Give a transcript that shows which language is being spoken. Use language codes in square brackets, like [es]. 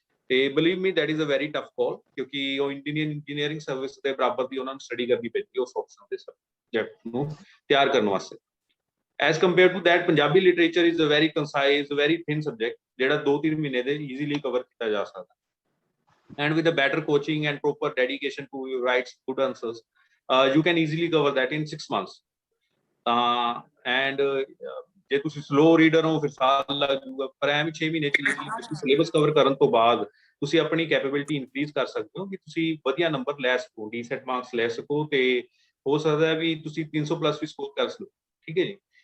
[pa] ਤੇ [en] believe me that is a very tough call, [pa] ਕਿਉਂਕਿ ਉਹ ਇੰਜੀਨੀਅਰਿੰਗ ਸਰਵਿਸ ਦੇ ਬਰਾਬਰ ਦੀ ਉਹਨਾਂ ਨੂੰ ਸਟੱਡੀ ਕਰਨੀ ਪੈਂਦੀ ਉਸ ਆਪਸ਼ਨ ਦੇ ਸਬਜੈਕਟ ਨੂੰ ਤਿਆਰ ਕਰਨ ਵਾਸਤੇ। [en] as compare to that Punjabi literature is a very concise, very thin subject, [pa] ਜਿਹੜਾ 2-3 ਮਹੀਨੇ ਦੇ ਈਜ਼ੀਲੀ ਕਵਰ ਕੀਤਾ ਜਾ ਸਕਦਾ। [en] and with a better coaching and proper dedication to your write good answers, you can easily cover that in 6 months. [pa] And ਜੇ ਤੁਸੀਂ slow reader ਹੋ ਫਿਰ ਸਾਲ ਲੱਗ ਜਾਊਗਾ, ਪਰ ਐਵੇਂ 6 ਮਹੀਨੇ ਚ ਈਜ਼ੀਲੀ ਤੁਸੀਂ ਸਿਲੇਬਸ ਕਵਰ ਕਰਨ ਤੋਂ ਬਾਅਦ ਤੁਸੀਂ ਆਪਣੀ ਕੈਪੇਬਿਲਿਟੀ ਇਨਕਰੀਜ਼ ਕਰ ਸਕਦੇ ਹੋ ਕਿ ਤੁਸੀਂ ਵਧੀਆ ਨੰਬਰ ਲੈ ਸਕੋ, ਡੀਸੈਟ ਮਾਰਕਸ ਲੈ ਸਕੋ, ਤੇ ਹੋ ਸਕਦਾ ਹੈ ਵੀ ਤੁਸੀਂ 300 ਪਲੱਸ ਵੀ ਸਕੋਰ ਕਰ ਸਕੋ। ਠੀਕ ਹੈ ਜੀ।